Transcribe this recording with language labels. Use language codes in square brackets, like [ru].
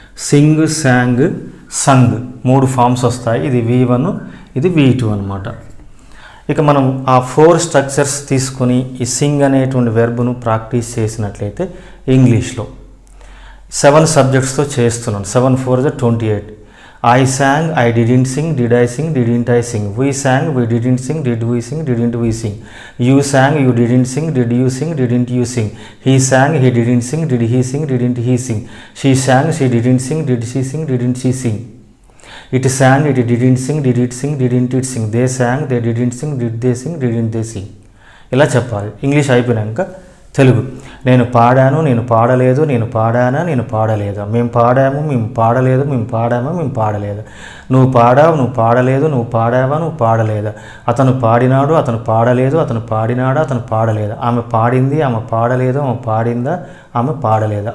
[te] Singh, sang, సంగ్ 3 forms వస్తాయి. ఇది V1, ఇది V2 అనమాట. ఇక మనం ఆ 4 స్ట్రక్చర్స్ తీసుకొని ఈ సింగ్ అనేటువంటి వెర్బ్ను ప్రాక్టీస్ చేసినట్లయితే ఇంగ్లీష్లో 7 సబ్జెక్ట్స్తో చేస్తున్నాను. 7 4 28. [en] I sang, I didn't sing, did I sing, didn't I sing. We sang, we didn't sing, did we sing, didn't we sing. You sang, you didn't sing, did you sing, didn't you sing. He sang, he didn't sing, did he sing, didn't he sing. She sang, she didn't sing, did she sing, didn't she sing. It sang, it didn't sing, did it sing, didn't it sing. They sang, they didn't sing, did they sing, didn't they sing. [te] ఇలా చెప్పాలి. English అయిపోయినాక తెలుగు. నేను పాడాను, నేను పాడలేదు, నేను పాడానా, నేను పాడలేదా. మేము పాడాము, మేము పాడలేదు, మేము పాడామా, మేము పాడలేదా. నువ్వు పాడావు, నువ్వు పాడలేదు, నువ్వు పాడావా, నువ్వు పాడలేదా. అతను పాడినాడు, అతను పాడలేదు, అతను పాడినాడా, అతను పాడలేదా. ఆమె పాడింది, ఆమె పాడలేదు, ఆమె పాడిందా, ఆమె పాడలేదా.